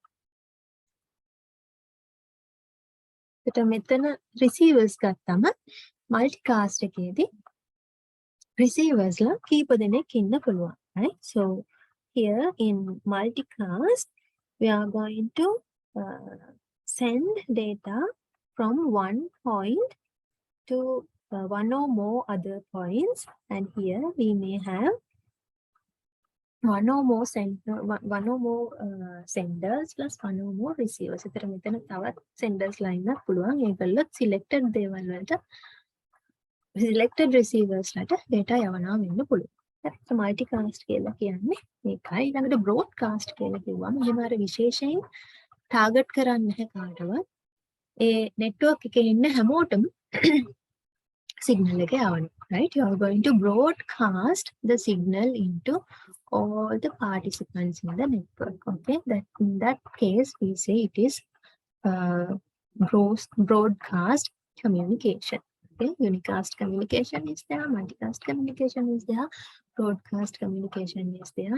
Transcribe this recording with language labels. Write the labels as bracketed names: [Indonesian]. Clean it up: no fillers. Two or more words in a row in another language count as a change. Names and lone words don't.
[Sinhala] So මෙතන receivers ගත්තම multicast එකේදී receivers ලා කීප දෙනෙක් ඉන්න පුළුවන්, [English] right? So here in multicast we are going to send data from one point to one or more other points, and here we may have one or more senders plus one or more receivers. [Sinhala] ඒතර මෙතන තවත් [English] senders line [Sinhala] එකක් පුළුවන්. ඒගොල්ලෝ selected දේවල් වලට selected receivers ලට data යවනවා වෙන්න පුළුවන්. So multicast කියලා කියන්නේ මේකයි. ඊළඟට broadcast කියලා කිව්වම එහෙම අර විශේෂයෙන් target කරන්නේ නැහැ කාටවත්. ඒ network එකේ ඉන්න හැමෝටම signal එක යවනවා. [English] Right? You are going to broadcast the signal into all the participants in the network. Okay, that in that case we say it is broadcast communication. Okay, unicast communication is there, multicast communication is there, broadcast communication is there.